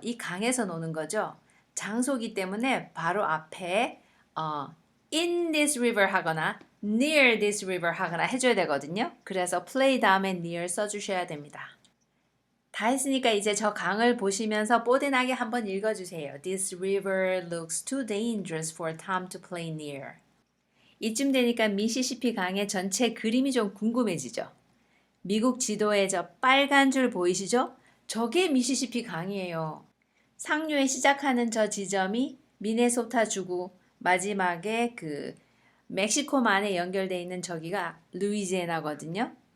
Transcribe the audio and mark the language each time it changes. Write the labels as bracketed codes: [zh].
[ko] 이 강에서 노는 거죠. 장소기 때문에 바로 앞에 [en] in this river [ko] 하거나 [en] near this river [ko] 하거나 해줘야 되거든요. 그래서 play 다음에 near 써주셔야 됩니다. 다 했으니까 이제 저 강을 보시면서 뽀대나게 한번 읽어주세요. [en] This river looks too dangerous for Tom to play near. [ko] 이쯤 되니까 미시시피 강의 전체 그림이 좀 궁금해지죠. 미국 지도에 저 빨간 줄 보이시죠? 저게 미시시피 강이에요. 상류에 시작하는 저 지점이 미네소타 주고 마지막에 그 멕시코만에 연결되어 있는 저기가 루이지애나거든요.